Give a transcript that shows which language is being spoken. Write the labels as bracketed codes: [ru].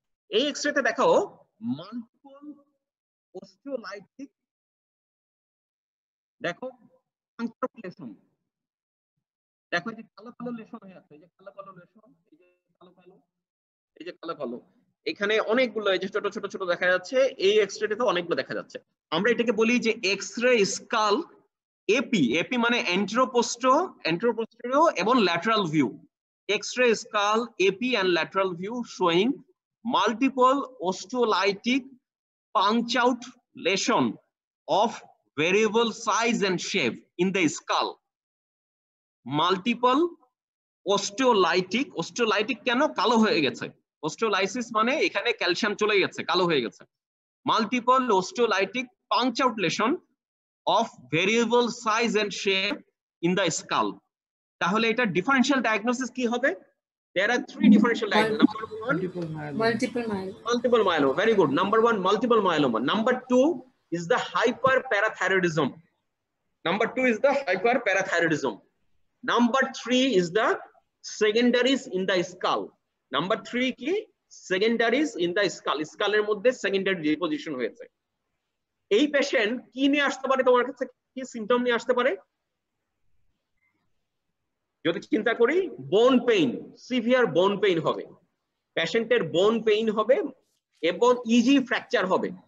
[bn] এই এক্সরেতে দেখো মাল্টিপল অস্টিওলাইটিক, দেখো পাংচার লেশন, দেখো এই যে কালো কালো লেশন হয়ে আছে, এই যে কালো কালো লেশন, এই যে কালো কালো, এই যে কালো কালো, এখানে অনেকগুলো এই যে ছোট ছোট ছোট দেখা যাচ্ছে। এই এক্সরেতে অনেকগুলো দেখা যাচ্ছে। আমরা এটাকে বলি যে এক্সরে স্কাল এপি। এপি মানে এন্ট্রোপোস্টেরিও এবং lateral view. [en] X-ray skull, AP and lateral view showing multiple osteolytic punch-out lesion of variable size and shape in the skull. Multiple osteolytic, osteolytic [bn] কেন? কালো হয়ে গেছে। [en] Osteolysis [bn] মানে এখানে ক্যালসিয়াম চলে গেছে, কালো হয়ে গেছে। [en] Multiple osteolytic punch-out lesion of variable size and shape in the skull. [bn] তাহলে এটা ডিফারেনশিয়াল ডায়াগনোসিস কি হবে? [en] There are three differential diagnoses. Number one, multiple myeloma. Very good. Number one, multiple myeloma. Number two is the hyperparathyroidism. Number two is the hyperparathyroidism. Number three is the secondaries in the skull. Number three কি? Secondaries in the skull. [bn] Skull এর মধ্যে secondary deposition হয়েছে। এই patient কি নিয়ে আসতে পারে তোমার কাছে? কি সিম্পটম নিয়ে আসতে পারে? যদি চিন্তা করি, বোন পেইন, সিভিয়ার বোন পেইন হবে, পেশেন্টের বোন পেইন হবে এবং ইজি ফ্র্যাকচার হবে।